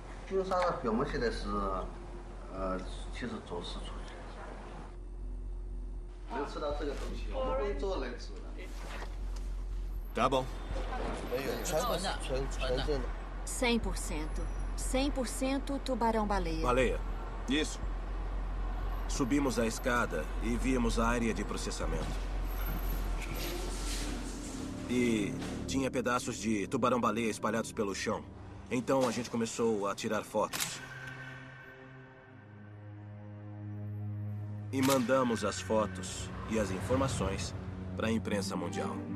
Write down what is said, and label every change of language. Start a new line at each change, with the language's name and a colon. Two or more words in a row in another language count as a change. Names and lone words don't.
Chinese: 经商的规模现在是，其实走私出去。能吃到这个东西，我们贵州能吃的。
Portuguese: Tá bom.
Chinese: 没有，纯正的。
Portuguese: 100%. 100% tubarão-baleia. Baleia. Isso. Subimos a escada e vimos a área de processamento. E tinha pedaços de tubarão-baleia espalhados pelo chão. Então a gente começou a tirar fotos. E mandamos as fotos e as informações para a imprensa mundial.